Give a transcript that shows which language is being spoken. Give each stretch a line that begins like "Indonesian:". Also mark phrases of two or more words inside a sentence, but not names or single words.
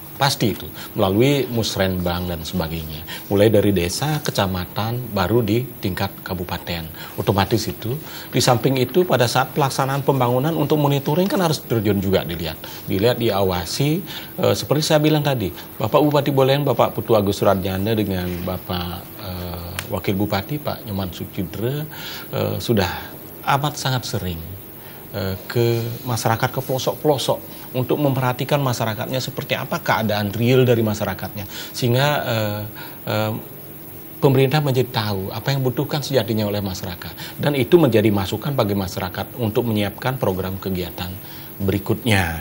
Indonesian: Pasti itu, melalui musrenbang dan sebagainya. Mulai dari desa, kecamatan, baru di tingkat kabupaten. Otomatis itu, di samping itu pada saat pelaksanaan pembangunan untuk monitoring kan harus terjun juga dilihat. Dilihat, diawasi, seperti saya bilang tadi, Bapak Bupati Buleleng, Bapak Putu Agus Suratjana dengan Bapak Wakil Bupati Pak Nyoman Sucidre sudah amat sangat sering ke masyarakat, ke pelosok-pelosok untuk memperhatikan masyarakatnya seperti apa keadaan real dari masyarakatnya, sehingga pemerintah menjadi tahu apa yang dibutuhkan sejatinya oleh masyarakat, dan itu menjadi masukan bagi masyarakat untuk menyiapkan program kegiatan berikutnya.